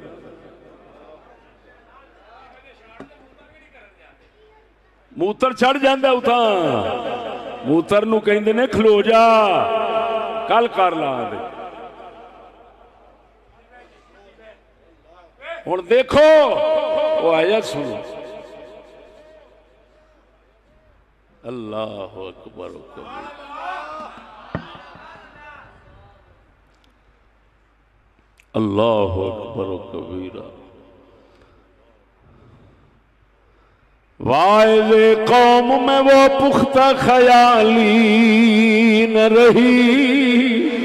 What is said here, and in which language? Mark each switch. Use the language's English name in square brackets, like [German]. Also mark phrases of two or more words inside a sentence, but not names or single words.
[Punjabi] موتر چڑھ جاندا اُتاں، موتر نوں کہندے نے کھلو جا کل کر لا دے. ہن ویکھو او آیا سنو, [Arabic] الله أكبر الله أكبر كبيرا. [Urdu] واعظِ قوم میں وہ پختہ خیالی نہ رہی.